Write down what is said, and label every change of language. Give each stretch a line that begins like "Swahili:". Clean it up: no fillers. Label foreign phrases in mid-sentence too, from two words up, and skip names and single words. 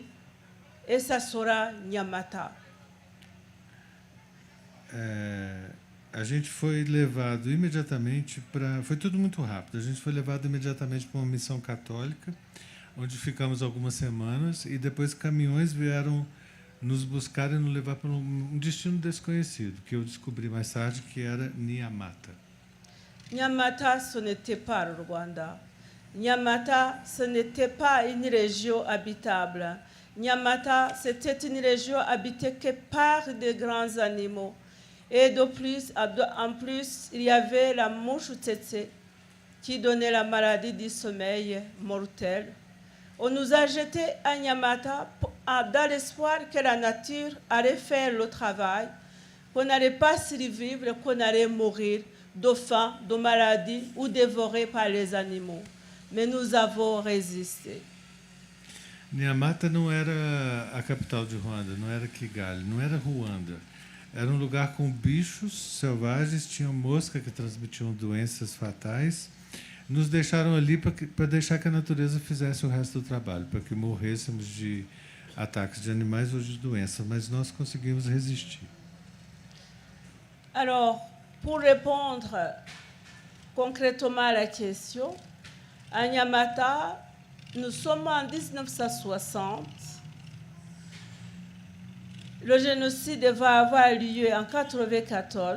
French: Et ça sera Nyamata.
Portuguese: A gente foi levado imediatamente para... Foi tudo muito rápido. A gente foi levado imediatamente para uma missão católica, onde ficamos algumas semanas, e depois caminhões vieram nos buscar e nos levar para um destino desconhecido, que eu descobri mais tarde que era Nyamata.
French: Nyamata, ce n'était pas le Rwanda. Nyamata, ce n'était pas une région habitable. Nyamata, c'était une région habitée que par des grands animaux. Et en plus, il y avait la mouche tsetse qui donnait la maladie du sommeil mortel. On nous a jetés à Nyamata dans l'espoir que la nature allait faire le travail, qu'on n'allait pas survivre, qu'on allait mourir de faim, de maladie ou dévorés par les animaux. Mais nous avons résisté.
Portuguese: Nyamata não era a capital de Ruanda, não era Kigali, não era Ruanda. Era um lugar com bichos selvagens, tinha mosca que transmitiam doenças fatais. Nos deixaram ali para deixar que a natureza fizesse o resto do trabalho, para que morrêssemos de ataques de animais ou de doenças, mas nós conseguimos resistir.
French: Alors, pour répondre concrètement à la question, à Nyamata, nous sommes en 1960. Le génocide va avoir lieu en 1994.